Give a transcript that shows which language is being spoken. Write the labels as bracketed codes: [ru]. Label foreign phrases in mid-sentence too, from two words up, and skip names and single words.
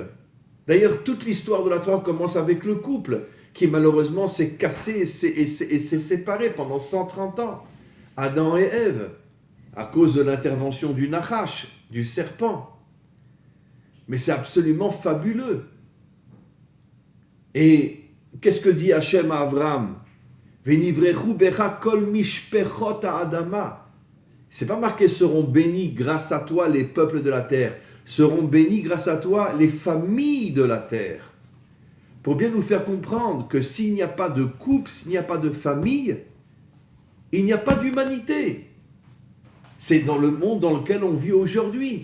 [fr] D'ailleurs, toute l'histoire de la Torah commence avec le couple, qui malheureusement s'est cassé et s'est séparé pendant 130 ans. Adam et Ève, à cause de l'intervention du Nachash, du serpent. Mais c'est absolument fabuleux. Et qu'est-ce que dit Hachem à Abraham? [he] ונברכו בך כל משפחות האדמה. [fr] C'est pas marqué seront bénis grâce à toi les peuples de la terre. Seront bénis grâce à toi les familles de la terre. Pour bien nous faire comprendre que s'il n'y a pas de couple, s'il n'y a pas de famille, il n'y a pas d'humanité. C'est dans le monde dans lequel on vit aujourd'hui.